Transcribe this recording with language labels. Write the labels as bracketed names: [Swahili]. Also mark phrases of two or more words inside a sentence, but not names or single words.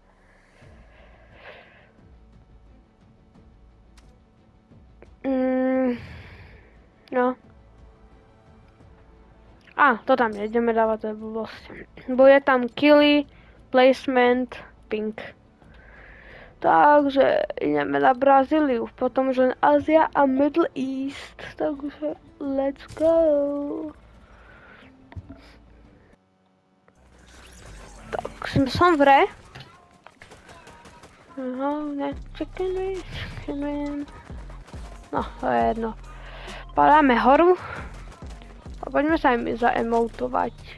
[Slovak] No. To tam ideme dávať, to je blbosť. Bude tam killy, [English] placement, ping. [Slovak] Takže ideme na Brazíliu, potom že Ázia a [English] Middle East. [Slovak] Takže [English] let's go. [Slovak] Tak, som v re. Ne, [English] chicken wing. [Slovak] No, to je jedno. Padáme horu. A poďme sa im zaemotovať.